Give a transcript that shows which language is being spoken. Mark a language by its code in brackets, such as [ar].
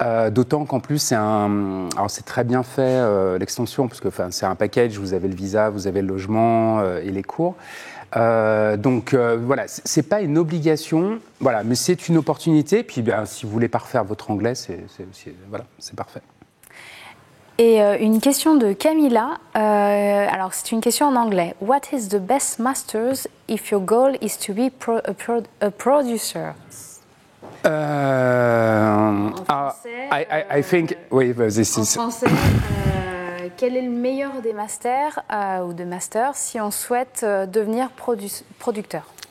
[fr] D'autant qu'en plus, alors c'est très bien fait, l'extension, parce que c'est un package, vous avez le visa, vous avez le logement et les cours. Donc voilà, c'est pas une obligation, voilà, mais c'est une opportunité. Puis si vous voulez parfaire votre anglais, c'est parfait. Et une question de Camilla. Alors c'est une question en anglais. [en] What is the best masters if your goal is to be a producer? [fr] En français, [en] I think, [fr] oui, en français, quel est le meilleur des masters ou de masters si on souhaite devenir producteur?